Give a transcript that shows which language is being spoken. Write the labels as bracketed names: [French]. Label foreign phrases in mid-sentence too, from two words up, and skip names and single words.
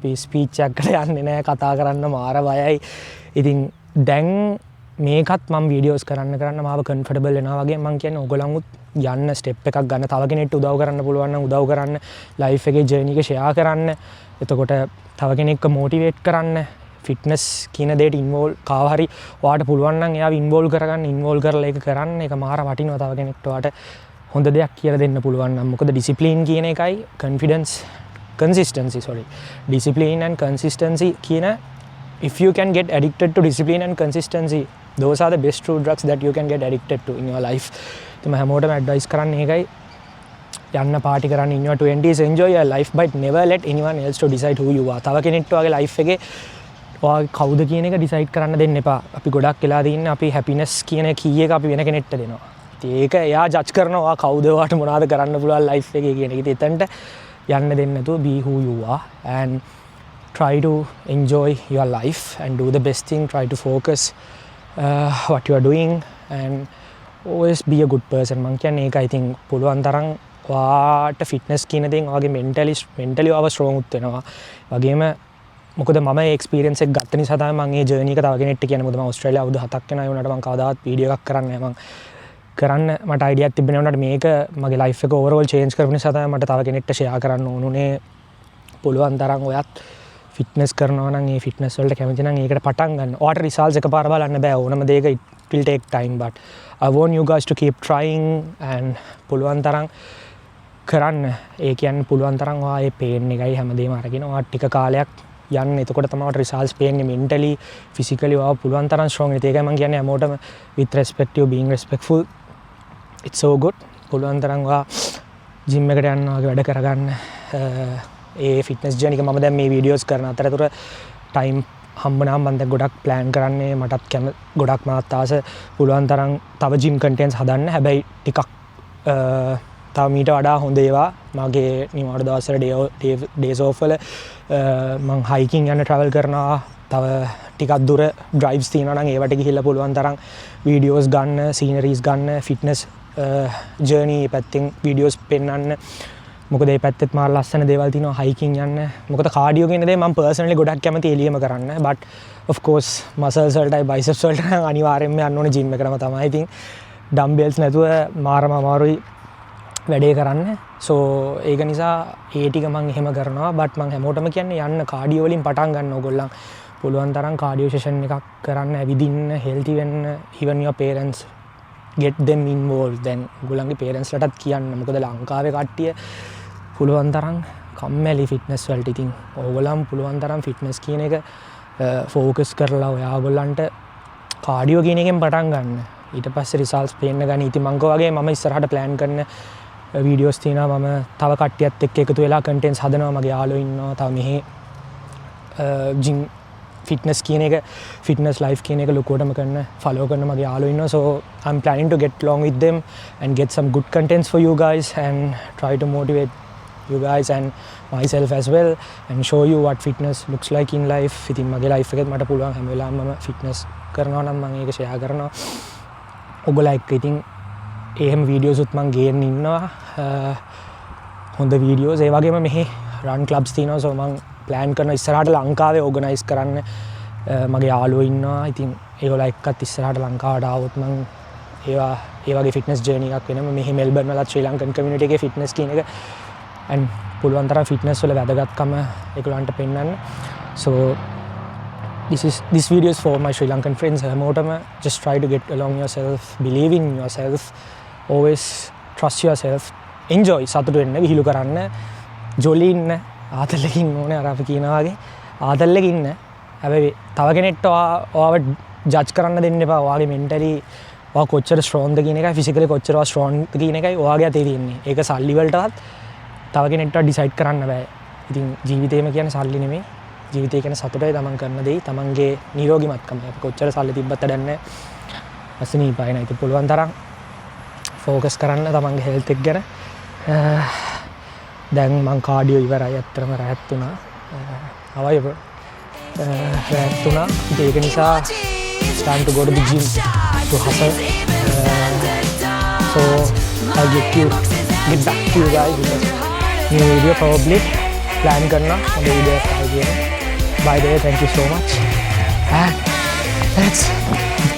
[Sinhala] අපි speech එකකට යන්නේ නැහැ. කතා කරන්න මාර බයයි. ඉතින් දැන් මේකත් මම videos කරන්න මාව comfortable වෙනවා වගේ මම කියන්නේ ඕගොල්ලන්වත් යන්න step එකක් ගන්න, තව කෙනෙක්ට උදව් කරන්න පුළුවන් නම් උදව් කරන්න, life එකේ journey එක share කරන්න. එතකොට තව කෙනෙක්ව motivate කරන්න, fitness කියන දෙයට involve කාව හරි ඔයාට පුළුවන් නම් එයාව involve කරලා ඒක කරන්න. ඒක මාර වටිනවා තව කෙනෙක්ට ඔයාට හොඳ දෙයක් කියලා දෙන්න පුළුවන් නම්. [English] මොකද discipline [Sinhala] කියන එකයි [English] discipline and consistency කියන if you can get addicted to discipline and consistency, those are the best two drugs that you can get addicted to in your life. So I [Sinhala] හැමෝටම advice කරන්නේ ඒකයි. [English] යන්න party කරන්න in your 20s, enjoy your life but never let anyone else to decide who you are. [Sinhala] තව කෙනෙක්ට ඔයාගේ life එකේ ඔයා කවුද කියන එක decide කරන්න දෙන්න එපා. අපි ගොඩක් වෙලා තින්නේ අපි happiness කියන key එක අපි වෙන කෙනෙක්ට දෙනවා. ඉතින් ඒක එයා judge කරනවා ඔයා කවුද, ඔයාට මොනවද කරන්න පුළුවන් life එකේ කියන එක. ඉතින් එතනට යන්න දෙන්න නැතුව [English] be who you are and try to enjoy your life and do the best thing. Try to focus what you are doing and always be a good person. [Sinhala] මං කියන්නේ ඒක. [English] I think [Sinhala] පුළුවන් තරම් ඔයාට fitness කියන දේෙන් ඔයාගේ mentally ඔයාව strong උත් වෙනවා. වගේම මොකද මම experience එක ගත්ත නිසා තමයි මම මේ journey එක තව කෙනෙක්ට කියන්නේ. මොකද මම ඕස්ට්‍රේලියාව අවුරුදු 7ක් වෙනවා. ඒ වුණාට මම කවදාවත් වීඩියෝ එකක් කරන්නේ නැහැ. මට idea එකක් තිබෙන්නේ නැහැ. මේක මගේ life එක [English] overall change [Sinhala] කරපු නිසා තමයි මට තව කෙනෙක්ට share කරන්න ඕනුනේ. පුළුවන් තරම් ඔයත් fitness කරනවා නම් ඒ fitness වලට කැමති නම් ඒකට පටන් ගන්න. [English] ඔයාට results [Sinhala] එකපාර බලන්න බෑ. ඕනම දෙයක [English] it will take time, but I want you guys to keep trying and [Sinhala] පුළුවන් තරම් කරන්න. ඒ කියන්නේ පුළුවන් තරම් ඔයා ඒ pain එකයි හැමදේම අරගෙන ඔයා ටික කාලයක් යන්න. එතකොට තමයි ඔයාට results පේන්නේ [English] mentally, physically [Sinhala] ඔයා පුළුවන් තරම් strong වෙන්න. ඒකයි මම කියන්නේ හැමෝටම [English] with respect to being respectful it's so good. [Sinhala] පුළුවන් තරම් ඔයා ජිම් එකට යන්න වගේ වැඩ කරගන්න. ඒ [English] fitness journey [Sinhala] එක මම දැන් මේ වීඩියෝස් කරන අතරතුර ටයිම් හම්බුනාම මම දැන් ගොඩක් ප්ලෑන් කරන්නේ මටත් ගොඩක් මාත් ආස පුළුවන් තරම් තව [English] gym contents [Sinhala] හදන්න. හැබැයි ටිකක් තව මීට වඩා හොඳ ඒවා මගේ නිවාඩු දවස්වල [English] days off [Sinhala] වල මම හයිකින් යන්න ට්‍රැවල් කරනවා. තව ටිකක් දුර ඩ්‍රයිව්ස් තියෙනවා නම් ඒවට ගිහිල්ලා පුළුවන් තරම් වීඩියෝස් ගන්න, සීනරීස් ගන්න, [English] fitness journey [Sinhala] පැත්තෙන් වීඩියෝස් පෙන්වන්න. මොකද ඒ පැත්තෙත් මාර ලස්සන දේවල් තියෙනවා හයිකින් යන්න. මොකද කාඩියෝ කියන දේ මම පර්සනලි ගොඩක් කැමති එළියම කරන්න. [English] but of course muscles [Sinhala] වලටයි බයිසෙප්ස් වලට නම් අනිවාර්යෙන්ම යන්න ඕනේ ජිම් එකටම තමයි. ඉතින් ඩම්බෙල්ස් නැතුව මාරම අමාරුයි වැඩේ කරන්න. so ඒක නිසා ඒ ටික මම එහෙම කරනවා. but මම හැමෝටම කියන්නේ යන්න කාඩියෝ වලින් පටන් ගන්න ඕගොල්ලන්. පුළුවන් තරම් [English] cardio session [Sinhala] එකක් කරන්න, ඇවිදින්න, හෙල්ති වෙන්න. [English] even your parents get them involved. [Sinhala] දැන් ඔයගොල්ලන්ගේ parents ලටත් කියන්න. මොකද ලංකාවේ කට්ටිය පුළුවන් තරම් කම්මැලි ෆිට්නස් වලට. ඉතින් ඕගොල්ලන් පුළුවන් තරම් ෆිට්නස් කියන එක ෆෝකස් කරලා ඔයාගොල්ලන්ට කාඩියෝ කියන එකෙන් පටන් ගන්න. ඊට පස්සේ රිසල්ට්ස් පේන්න ගන්න. ඉතින් මං වගේ මම ඉස්සරහට ප්ලෑන් කරන වීඩියෝස් තියෙනවා. මම තව කට්ටියත් එක්ක එකතු වෙලා කන්ටෙන්ට්ස් හදනවා. මගේ යාළුවෝ ඉන්නවා තව මෙහි [English] gym fitness [Sinhala] කියන එක, [English] fitness life [Sinhala] කියන එක ලොකුවටම කරන ෆලෝ කරන මගේ යාළුවෝ ඉන්නවා. [English] so I'm planning to get along with them and get some good contents for you guys and try to motivate you guys and myself as well and show you what fitness looks like in life. [Sinhala] ඉතින් මගේ ලයිෆ් එකෙත් මට පුළුවන් හැම වෙලාවෙම මම ෆිට්නස් කරනවා නම් මම ඒක ෂෙයා කරනවා ඔයගොල්ලෝ එක්ක. ඉතින් එහෙම වීඩියෝස් උත් මම ගේන්න ඉන්නවා. හොඳ වීඩියෝස්. ඒ වගේම මෙහි [English] run clubs [Sinhala] තියෙනවා. so මම ප්ලෑන් කරන ඉස්සරහට ලංකාවේ ඕගනයිස් කරන්න. මගේ යාළුවෝ ඉන්නවා. ඉතින් ඒගොල්ලෝ එක්කත් ඉස්සරහට ලංකාවට ආවොත් මම ඒ වගේ [English] fitness journey [Sinhala] එකක් වෙනම මෙහි මෙල්බර්න් වලත් [English] Sri Lankan community [Sinhala] එකේ ෆිට්නස් කියන එක and පුළුවන් තරම් ෆිට්නස් වල වැදගත්කම ඒගොල්ලන්ට පෙන්වන්න. [English] so this video is for my Sri Lankan friends. හැමෝටම just try to get along yourself, believe in yourself, always trust yourself, enjoy, [Sinhala] සතුට වෙන්න, විහිළු කරන්න, ජොලි ඉන්න, ආතල්ලකින් ඕනේ අර අපි කියනවා වගේ ආතල්ලකින් ඉන්න. හැබැයි තව කෙනෙක්ට ඔයාව ජජ් කරන්න දෙන්න එපා. ඔයාගේ මෙන්ටලි ඔයා කොච්චර ස්ට්‍රෝන්ග්ද කියන එකයි, ෆිසිකලි කොච්චර ඔයා ස්ට්‍රෝන්ග්ද කියන එකයි ඔයාගේ අතේ තියෙන්නේ. ඒක සල්ලි වලටවත් තව කෙනෙක්ට ඩිසයිඩ් කරන්න බෑ. ඉතින් ජීවිතේම කියන්නේ සල්ලි නෙමෙයි. ජීවිතය කියන්නේ සතුටයි, තමන් කරන දේ, තමන්ගේ නිරෝගීමත්කම. අපි කොච්චර සල්ලි තිබ්බත් වැඩක් නැහැ. අසනීපයි නේද? පුළුවන් තරම් ફોකස් කරන්න තමන්ගේ හෙල්ත් එක ගැන. දැන් මං කාඩියෝ ඉවරයි. ඇත්තටම රැත් වුණා. අවයි රැත් වුණා. ඒක නිසා [English] it's time to go to the gym to hustle. So I'll get back to you guys with a new video probably. Plan करना अगले वीडियो आएगी. By the way, thank you so much and let's go.